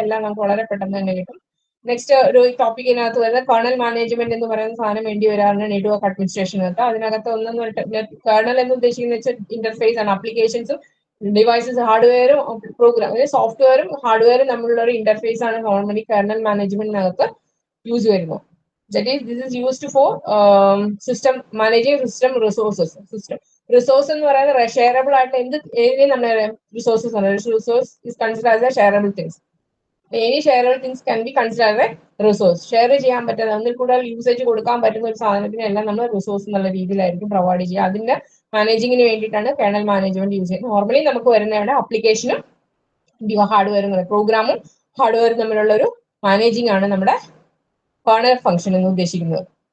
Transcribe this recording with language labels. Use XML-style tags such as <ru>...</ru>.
<ml>എല്ലാം നമുക്ക് വളരെ പെട്ടെന്ന് തന്നെ കിട്ടും. നെക്സ്റ്റ് ഒരു ടോപ്പിക്കിനകത്ത് വരുന്നത് കേർണൽ മാനേജ്മെന്റ് എന്ന് പറയുന്ന സാധനം വേണ്ടി വരാറുണ്ട് നെറ്റ്വർക്ക് അഡ്മിനിസ്ട്രേഷനകത്ത്. അതിനകത്ത് കേർണൽ എന്ന് ഉദ്ദേശിക്കുന്ന വെച്ചാൽ ഇന്റർഫേസ് ആണ്. ആപ്ലിക്കേഷൻസും ഡിവൈസസ്, ഹാർഡ്വെയറും പ്രോഗ്രാം, സോഫ്റ്റ്വെയറും ഹാർഡ്വെയറും തമ്മിലുള്ള ഒരു ഇന്റർഫേസ് ആണ് നോർമലി കേർണൽ മാനേജ്മെന്റിനകത്ത് യൂസ് വരുന്നത്.</ml> <en>That is, this is used for system managing system resources.</en> <ml>System resource എന്ന് പറയുന്നത് ഷെയറബിൾ ആയിട്ട് ഏതിനെയും നമ്മൾ റിസോഴ്സസ് ആണ്.</ml> <en>Resource is consider as a shareable things. Any shareable things can be consider a resource.</en> <ml>Share ചെയ്യാൻ പറ്റുന്ന, ഒന്നിൽ കൂടുതൽ യൂസേജ് കൊടുക്കാൻ പറ്റുന്ന ഒരു സാധനത്തിനെല്ലാം നമ്മൾ റിസോഴ്സ് എന്നുള്ള രീതിയിലായിരിക്കും പ്രൊവൈഡ് ചെയ്യുക. അതിന്റെ മാനേജിങ്ങിന് വേണ്ടിയിട്ടാണ് കേർണൽ മാനേജ്മെന്റ് യൂസ് ചെയ്യുന്നത്. നോർമലി നമുക്ക് വരുന്നതാണ് അപ്ലിക്കേഷനും ഹാർഡ്വെയറും, പ്രോഗ്രാമും ഹാർഡ്വെയറും തമ്മിലുള്ള ഒരു മാനേജിങ് ആണ് നമ്മുടെ കേർണൽ ഫംഗ്ഷൻ എന്ന് ഉദ്ദേശിക്കുന്നത്.</ml>